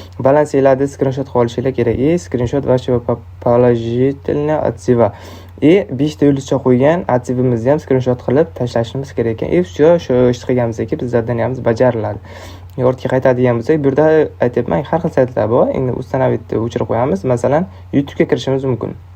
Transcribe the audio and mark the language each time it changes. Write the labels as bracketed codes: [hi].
[uz] Балансinglarni скриншот qilib olishingiz kerak. [ru] Скриншот вашего положительного отзыва. [uz] 5 ta yulduzcha qo'ygan отзывimizni ham скриншот qilib tashlashimiz kerak ekan. Все, shu ish qilganimizdan keyin biz zadaniyamiz bajariladi. Ortga qaytadigan bo'lsak, bu yerda aytyapman, har xil saytlar bor. Endi установить o'chirib qo'yamiz. Masalan, YouTube ga kirishimiz mumkin.